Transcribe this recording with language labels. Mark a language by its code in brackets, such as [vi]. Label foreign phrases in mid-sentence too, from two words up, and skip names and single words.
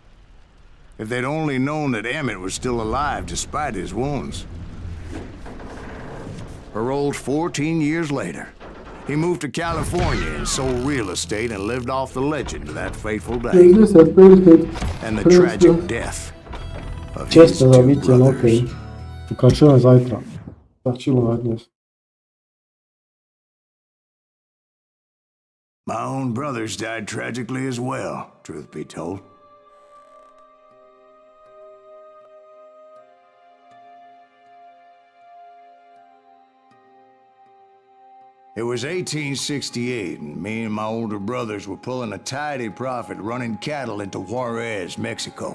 [en] If they'd only known that Emmett was still alive despite his wounds. Paroled 14 years later, he moved to California and sold real estate and lived off the legend of that fateful day. 60, And the tragic death of his [sk] Čestné [en] two [sk] zabitie, no okej. [en] brothers. [sk] Pokračujeme zajtra. Stačilo na dnes. [en] My own brothers died tragically as well, truth be told. It was 1868, and me and my older brothers were pulling a tidy profit running cattle into Juarez, Mexico.